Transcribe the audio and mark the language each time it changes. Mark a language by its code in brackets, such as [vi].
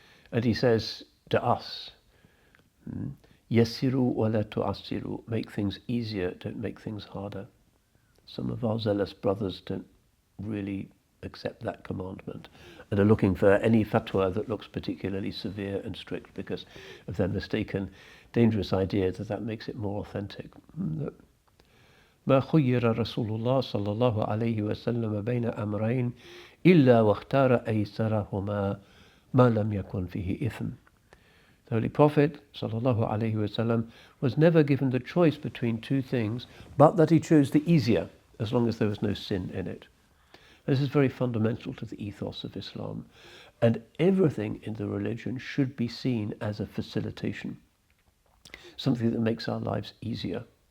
[en] And he says to us, [ar] yassiru wa la tu'assiru, [en] make things easier, don't make things harder. Some of our zealous brothers don't really accept that commandment and are looking for any fatwa that looks particularly severe and strict because of their mistaken, dangerous idea that makes it more authentic. [ar] ما خير رسول الله صلى الله عليه وسلم بين أمرين إلا واختار أيسرهما ما لم يكن فيه إثم. [en] The Holy Prophet sallallahu alaihi wasallam was never given the choice between 2 things, but that he chose the easier, as long as there was no sin in it. This is very fundamental to the ethos of Islam, and everything in the religion should be seen as a facilitation, something that makes our lives easier.